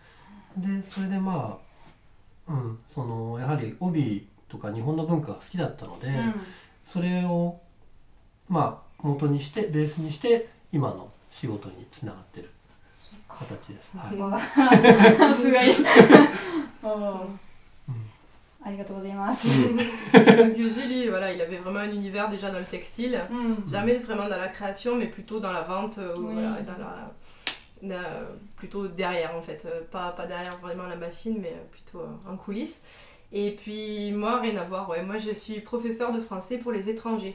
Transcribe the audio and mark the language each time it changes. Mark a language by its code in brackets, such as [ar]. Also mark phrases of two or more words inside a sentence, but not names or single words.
[ja] でそれでやはり帯とか日本の文化が好きだったので、それを元にしてベースにして今の仕事につながってる形です。すごい。ありがとうございます。 [fr] Yuji, voilà, il avait vraiment un univers déjà dans le textile, jamais vraiment dans la création, mais plutôt dans la vente, voilà, plutôt derrière en fait, pas derrière vraiment la machine, mais plutôt en coulisses. Et puis moi, rien à voir, ouais. Moi je suis professeure de français pour les étrangers.